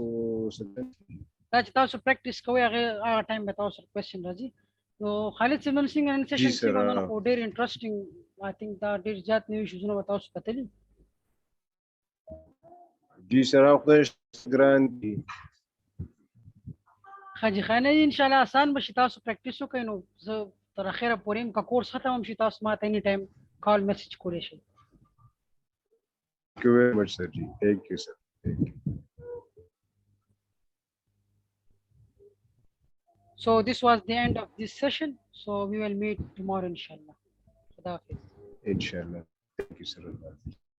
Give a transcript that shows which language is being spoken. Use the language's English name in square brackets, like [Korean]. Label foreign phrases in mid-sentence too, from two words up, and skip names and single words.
[Pashto] دا چې تاسو پریکټیس کوئ هغه ټایم به تاسو کوېسچن راځي نو خالد صاحب نن څنګه نن سیشن کې باندې او ډېر انټرېسټینګ [English] I think [Pashto] دا ډېر زیات نوي شوزونه به تاسو کتلي جی سر خدای ګران دي حاجی خانه [Arabic] ان شاء الله [Pashto] آسان به شي تاسو پریکټیس وکړئ نو زه تر اخره پورې هم که کورس ختم هم شي تاسو ما ته [English] any time call message [Pashto] کولی شئ [English] Thank you very much, sir. Thank you, sir. Thank you. So this was the end of this session. So we will meet tomorrow, inshallah. [Persian] خدا حافظ. [English] Inshallah. Thank you, sir.